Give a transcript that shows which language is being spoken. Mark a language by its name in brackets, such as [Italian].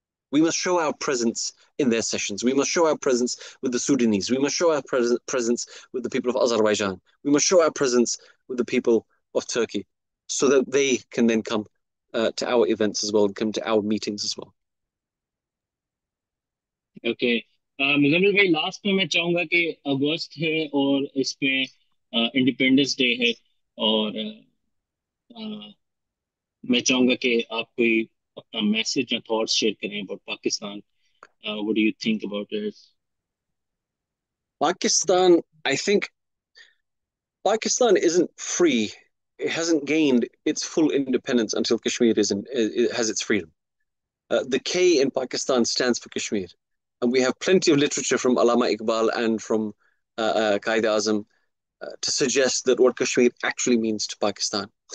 [English] We must show our presence in their sessions. We must show our presence with the Sudanese. We must show our presence with the people of Azerbaijan. We must show our presence with the people of Turkey, so that they can then come to our events as well, and come to our meetings as well. [Urdu] Okay Muzammil بھائی، last میں چاہوں گا کہ اگست ہے اور اس پہ independence day ہے، اور میں چاہوں گا کہ آپ کوئی اپنا میسج یا تھاٹس شیئر کریں [English] About Pakistan. What do you think about it? Pakistan, I think Pakistan isn't free. It hasn't gained its full independence until Kashmir has its freedom. The K in Pakistan stands for Kashmir. And we have plenty of literature from Allama Iqbal and from Qaid Azam to suggest that what Kashmir actually means to Pakistan.